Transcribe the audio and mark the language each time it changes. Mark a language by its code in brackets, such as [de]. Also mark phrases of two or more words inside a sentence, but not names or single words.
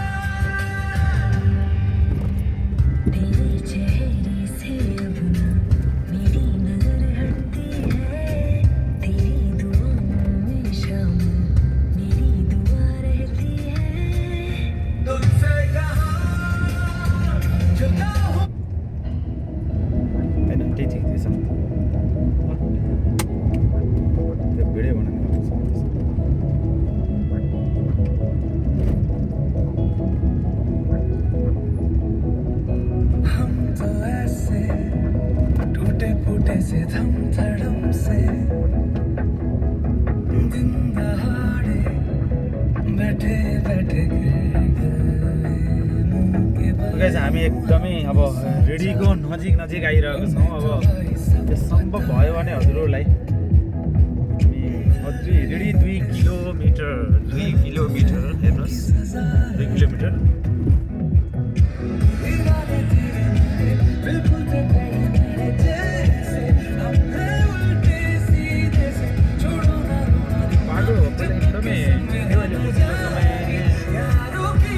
[hi] तेरे चेहरे से अब ना मेरी नजर हटती है, तेरी दुआओं में शामिल मेरी दुआ रहती है। तुझसे कहा जुदा हूँ। [ne] होइन त्यही ठिक थिएछ त्यो भिडियो बनाउनु [hi] हम तो ऐसे टूटे फूटे से थम थड़म से दिन दहाड़े बैठे बैठे गिर गए मुंह के बल। [ne] गाइस हामी एकदमै अब रेडीको नजिक आइरहेको छौँ। अब त्यो सम्भव भयो भने हजुरहरूलाई हामी अझै रेडी 2 किलोमिटर हेर्नुहोस् 2 किलोमिटर [hi] दीवाने तेरे मेरे बिल्कुल तो कहीं मेरे जैसे, हम हैं उल्टे सीधे से, छोड़ो ना रोना [ne] बाटो पनि एकदमै यो अहिले पछिल्लो समय [hi] यारों की।